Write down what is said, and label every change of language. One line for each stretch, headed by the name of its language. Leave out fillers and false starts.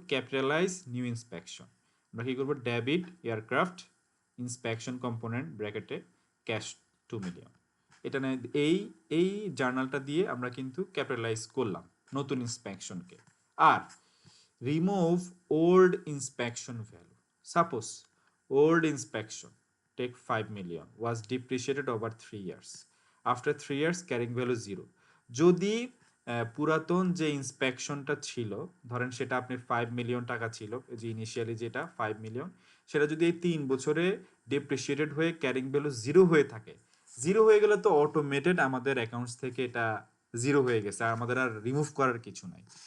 English: Capitalize new inspection.
Bangla: আমরা কি করব?
English: Debit aircraft inspection component ব্র্যাকেটে cash 2 million.
Bangla: এটা না, এই এই জার্নালটা দিয়ে আমরা কিন্তু ক্যাপিটালাইজ করলাম নতুন ইন্সপেকশনকে।
English: আর remove old inspection value. Suppose old inspection, take 5 million, was depreciated over 3 years. After 3 years, carrying value 0.
Bangla: যদি পুরাতন যে ইন্সপেকশনটা ছিল, ধরেন সেটা আপনি 5 মিলিয়ন টাকা ছিল, যে ইনিশিয়ালি যেটা 5 মিলিয়ন, সেটা যদি এই 3 বছরে ডেপ্রিসিয়েটেড হয়ে ক্যারিং ভ্যালু 0 হয়ে থাকে, 0 হয়ে গেলে তো অটোমেটেড আমাদের অ্যাকাউন্টস থেকে এটা 0 হয়ে গেছে, আর আমাদের আর রিমুভ করার কিছু নাই।